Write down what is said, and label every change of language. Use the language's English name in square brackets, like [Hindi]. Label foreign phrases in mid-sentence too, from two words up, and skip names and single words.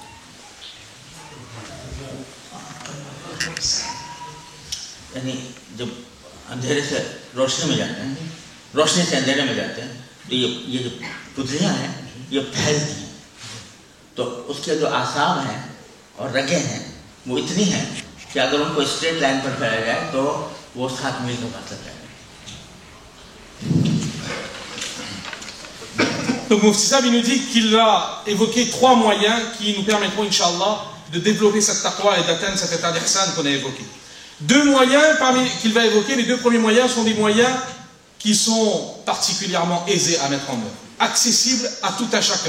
[Urdu] یعنی جب اندھیرے سے روشنی میں جاتے ہیں، روشنی سے اندھیرے میں جاتے ہیں، تو یہ جو پتلیاں ہیں یہ پھیلتی ہیں، تو اس کے جو اعصاب ہیں اور رگیں ہیں وہ اتنی ہیں کہ اگر ان کو [English] straight line [Urdu] پر پھیلایا جائے تو وہ 7 میل کا فاصلہ ہے۔ [French] Donc Mufti Sahib, il nous dit qu'il a évoqué 3 moyens qui nous permettront, [Arabic] إن شاء الله, [French] de développer cette taqwa et d'atteindre cet état d'ihsan qu'on a évoqué. 2 moyens qu'il va évoquer, les 2 premiers moyens sont des moyens qui sont particulièrement aisés à mettre en œuvre, accessibles à tout un chacun.